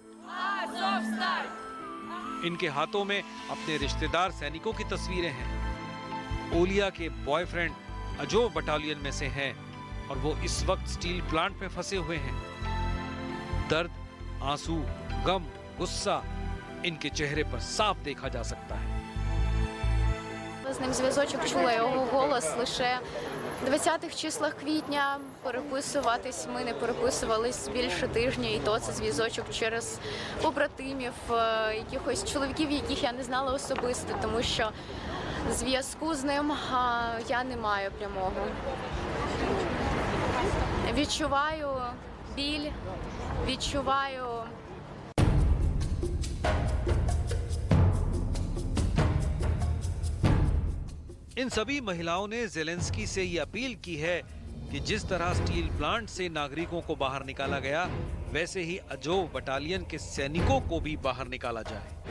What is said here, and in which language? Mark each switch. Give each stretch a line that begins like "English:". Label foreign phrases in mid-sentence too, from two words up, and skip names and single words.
Hindi: इनके हाथों में अपने रिश्तेदार सैनिकों की तस्वीरें हैं। ओलिया के बॉयफ्रेंड अजोव बटालियन में से हैं और वो इस वक्त स्टील प्लांट में फंसे हुए हैं। दर्द, आंसू, गम, गुस्सा इनके चेहरे पर साफ देखा जा सकता है।
Ukrainian: З ним зв'язочок, чула його голос лише в 20-х числах квітня. Переписуватись ми не переписувались більше тижня, і то це зв'язочок через побратимів, якихось чоловіків, яких я не знала особисто, тому що зв'язку з ним я не маю прямого. Відчуваю біль, відчуваю
Hindi: इन सभी महिलाओं ने ज़ेलेंस्की से ये अपील की है कि जिस तरह स्टील प्लांट से नागरिकों को बाहर निकाला गया, वैसे ही अजोव बटालियन के सैनिकों को भी बाहर निकाला जाए।